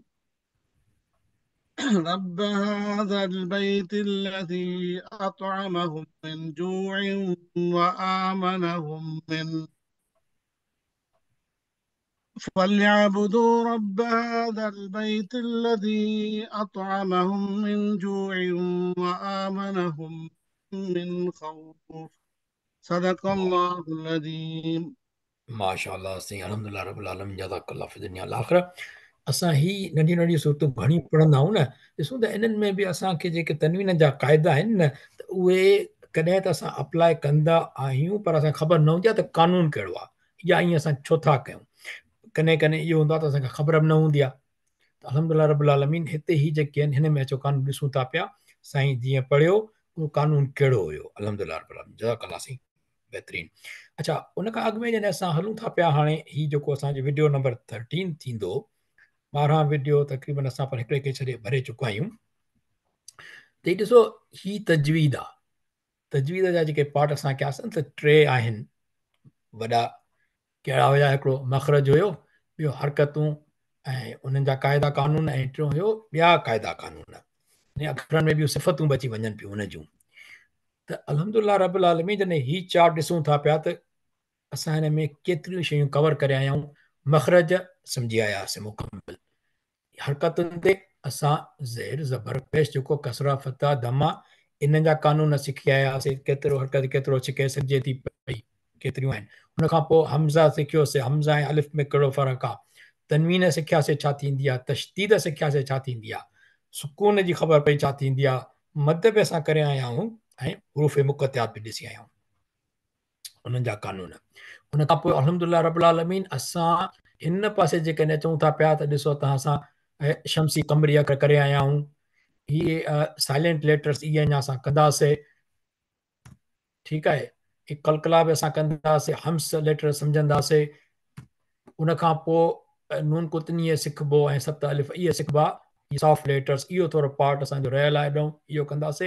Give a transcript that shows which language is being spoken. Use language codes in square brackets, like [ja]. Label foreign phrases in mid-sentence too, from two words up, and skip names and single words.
[ar] من جوع وآمنهم من فليعبدوا رب هذا البيت الذي أطعمهم من جوع وآمنهم من خوف صدق الله العظيم माशाअल्लाह साईं, الحمد لله رب العالمين، جزاك الله في الدنيا والآخرة. [sd] असां ही नंढियूं नंढियूं सूरतूं घणी पढ़ंदा आहियूं न, ॾिसूं त इन्हनि में बि असांखे जेके तनवीन जा क़ाइदा आहिनि न, त उहे कॾहिं त असां अप्लाई कंदा आहियूं, पर असांखे ख़बर न हूंदी आहे त कानून कहिड़ो आहे या ईअं असां छो था कयूं। कॾहिं कॾहिं इहो हूंदो आहे त असांखे ख़बर बि न हूंदी आहे। त [ar] الحمد لله رب العالمين [sd] हिते ही जेके आहिनि हिन में अचो कानून ॾिसूं था पिया। साईं जीअं पढ़ियो उहो कानून कहिड़ो हुयो। [ar] الحمد لله رب العالمين, [sd] जज़ाकल्लाह साईं, बहितरीनु। अच्छा, उन खां अॻु में जॾहिं असां हलूं था पिया, हाणे हीउ जेको असांजो वीडियो नंबर 13 थींदो, 12 वीडियो तक़रीबन असां पर हिकिड़े खे छॾे भरे चुका आहियूं। त हीउ ॾिसो, ही तजवीद आहे। तजवीद जा जेके पार्ट असां कयासीं त 3 आहिनि वॾा। कहिड़ा हुया? हिकिड़ो मखरज हुयो, ॿियो हरकतूं ऐं उन्हनि जा क़ाइदा कानून, ऐं टियों हुयो ॿिया क़ाइदा कानून। ऐं अखरनि में ॿियूं सिफ़तूं बची वञनि पियूं उन जूं। त [ar] الحمد لله رب العالمين [sd] जॾहिं ही चार्ट ॾिसूं था पिया त असां हिन में केतिरियूं शयूं कवर करे आया आहियूं। मखरज सम्झी आयासीं मुकम्मल। हरकतुनि ते असां ज़ेर ज़बर पेश जेको कसरा फता दमा इन जा कानून सिखी आयासीं। केतिरो हरकत केतिरो छिके सघिजे थी पई, केतिरियूं आहिनि। उनखां पोइ हमज़ा सिखियोसीं, हमज़ा ऐं अलिफ में कहिड़ो फ़र्क़ु आहे। तनवीन सिखियासीं छा थींदी आहे, तशदीद सिखियासीं छा थींदी आहे, सुकून जी ख़बर पई छा थींदी आहे, मद बि असां करे आया आहियूं, ऐं हुरूफ़ मुक़त्तियात बि ॾिसी आया आहियूं, उन्हनि जा कानून। उन खां पोइ [ar] الحمد لله رب العالمين [sd] असां हिन पासे जेकॾहिं चऊं था पिया त ॾिसो तव्हां, असां शमसी कमरी अखर करे आया आहियूं। इहे [en] silent letters [sd] इहे अञा असां कंदासीं। ठीकु आहे, कलकला बि असां कंदासीं, हम्स लेटर सम्झंदासीं। उनखां पोइ नून कुतनीअ सिखबो ऐं 7 अलिफ इहे सिखबा, [en] soft letters, [sd] इहो थोरो पार्ट असांजो रहियल आहे ॾऊं, इहो कंदासीं।